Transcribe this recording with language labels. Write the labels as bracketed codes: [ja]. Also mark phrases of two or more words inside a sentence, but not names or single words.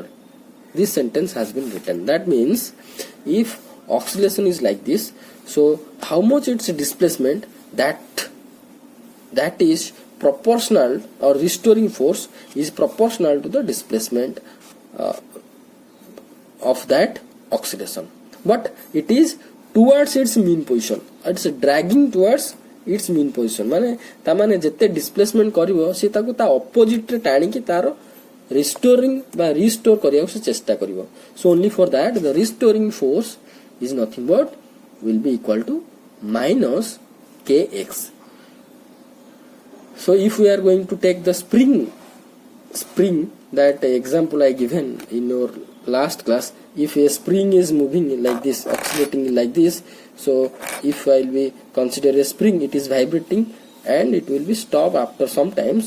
[en] This sentence has been written. That means if oscillation is like this, so how much its displacement, that is proportional, or restoring force is proportional to the displacement of that oscillation, but it is towards its mean position. It's dragging towards its mean position. [or] ମାନେ ତା ମାନେ ଯେତେ displacement କରିବ ସେ ତାକୁ ତା opposite ରେ ଟାଣି କି ତାର restoring ବା restore କରିବା ସେ ଚେଷ୍ଟା କରିବ. [en] So only for that the restoring force is nothing but will be equal to minus kx. So if we are going to take the spring, that example I given in your last class, if a spring is moving like this, oscillating like this, so if I will be consider a spring, it is vibrating and it will be stop after some times.